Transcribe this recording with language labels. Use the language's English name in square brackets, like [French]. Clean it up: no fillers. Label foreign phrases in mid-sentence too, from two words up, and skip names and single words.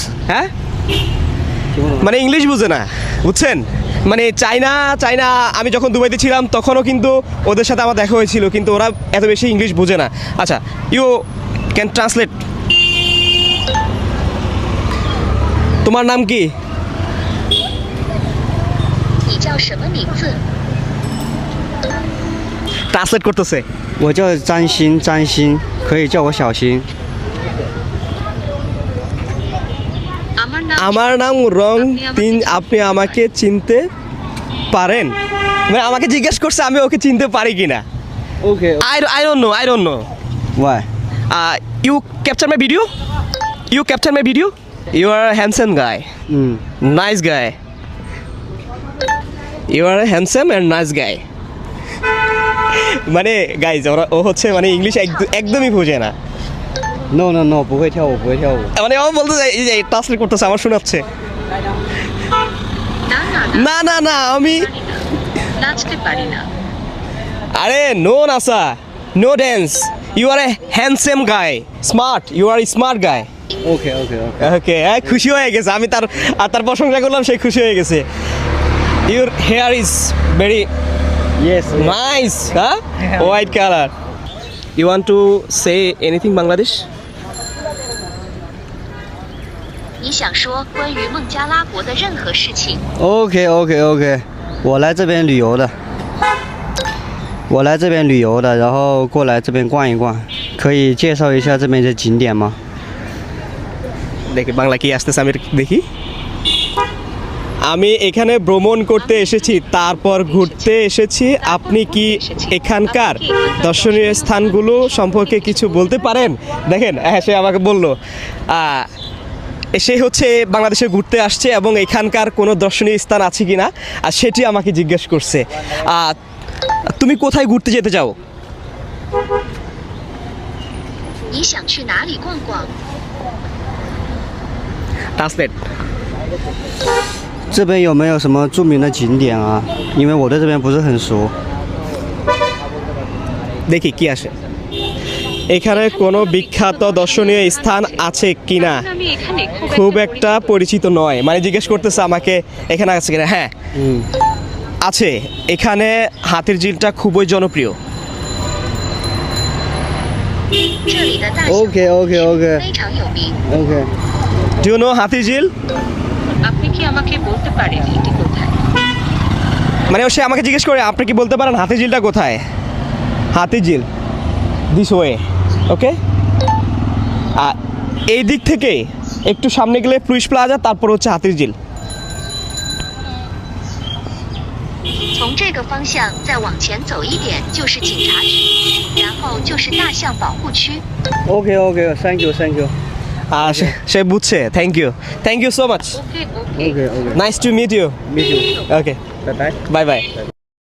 [Bangla] হ্যাঁ, মানে ইংলিশ বুঝে না, বুঝছেন? মানে চায়না আমি যখন দুবাইতে ছিলাম তখনও কিন্তু ওদের সাথে আমার দেখা হয়েছিল, কিন্তু ওরা এত বেশি ইংলিশ বুঝে না। আচ্ছা, [English] You can translate. [Bangla] তোমার নাম কি? [Chinese] 你叫什么名字？ [Bangla] ট্রান্সলেট করতেছে। [Chinese] 我叫张鑫，张鑫，可以叫我小新。 [Bangla] আমার নাম আমার নাম রং তিন, আপনি আমাকে চিনতে পারেন? মানে আমাকে জিজ্ঞেস করছে আমি ওকে চিনতে পারি কিনা। [English] Okay. I don't know. Why? You capture my video? You capture my video? You are a handsome guy. Nice guy. You are a handsome and nice guy. [Bangla] মানে গাইজ ও হচ্ছে মানে ইংলিশ একদমই বোঝে না। [English] No, no, no， [Chinese] 不会跳舞，不会跳舞。 [Bangla] মানে ও বলতে চাই এই যে ট্রান্সলেট করতেছে, আমার শোনাচ্ছে। না আমি নাচতে পারি না। [English] আরে No nasa, no dance. You are a handsome guy, smart, you are smart guy. Okay, okay, okay. [Bangla] ওকে, খুশি হয়ে গেছে, আমি তার প্রশংসা করলাম, সে খুশি হয়ে গেছে। [English] Your hair is very Yes. নাইস, হ্যাঁ, White color. You want to say anything Bangladesh? [Chinese] 你想说关于孟加拉国的任何事情？ [English] Okay, okay, okay。 [Chinese] 我来这边旅游的，然后过来这边逛一逛，可以介绍一下这边的景点吗？ [Bangla] দেখি বাংলা কি আসতেছে, আমি দেখি। আমি এখানে ভ্রমণ করতে এসেছি, তারপর ঘুরতে এসেছি। আপনি কি এখানকার দর্শনীয় স্থানগুলো সম্পর্কে কিছু বলতে পারেন? দেখেন, হ্যাঁ, সে আমাকে বললো সে হচ্ছে বাংলাদেশে ঘুরতে আসছে এবং এখানকার কোনো দর্শনীয় স্থান আছে কি না, আর সেটি আমাকে জিজ্ঞেস করছে। তুমি কোথায় ঘুরতে যেতে চাও? [Chinese] 你想去哪里逛逛？ [Bangla] ট্রান্সলেট। [Chinese] 这边有没有什么著名的景点啊？因为我对这边不是很熟。 [Bangla] দেখি কি আসে। এখানে কোনো বিখ্যাত দর্শনীয় স্থান আছে কিনা? আমি এখানে খুব একটা পরিচিত নয়, মানে জিজ্ঞেস করতেছে আমাকে এখানে আছে কিনা। হ্যাঁ, আছে। এখানে হাতির ঝিলটা খুবই জনপ্রিয়। [Chinese] 这里的大象 [English] Okay, okay, okay. [Chinese] 非常有名。 [English] Okay. Do you know হাতির ঝিল? [Bangla] আপনি কি আমাকে বলতে পারেন এটি কোথায়? মানে সে আমাকে জিজ্ঞেস করে আপনি কি বলতে পারেন হাতির ঝিলটা কোথায়? [English] হাতির ঝিল this way, okay. [Bangla] আর এই দিক থেকে একটু সামনে গেলে প্লুইস প্লাজা, তারপর হচ্ছে হাতির ঝিল। [Chinese] 从这个方向再往前走一点就是警察局，然后就是大象保护区。 [English] Okay, okay. Thank you, thank you. [Bangla] সে বুঝছে। [English] Thank you so much. Okay okay. Okay, okay. Nice to meet you. Meet you. ওকে, Bye bye. Bye bye.